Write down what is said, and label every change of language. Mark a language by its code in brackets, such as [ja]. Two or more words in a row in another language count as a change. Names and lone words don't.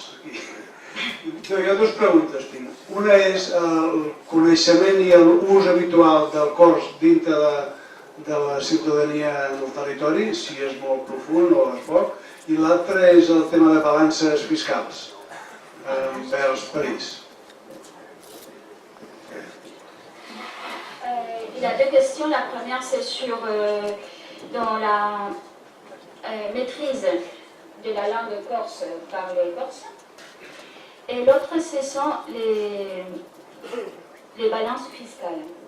[ca] Jo hi ha dues preguntes, tinc. Una és el coneixement i l'ús habitual del cors dintre de la ciutadania en el territori, si és molt profund o és poc, i l'altra és el tema de balances fiscals envers París. [fr] Il y a deux questions. La première, c'est sur dans la maîtrise de la langue corse par les Corses. Et l'autre, ce sont les balances fiscales.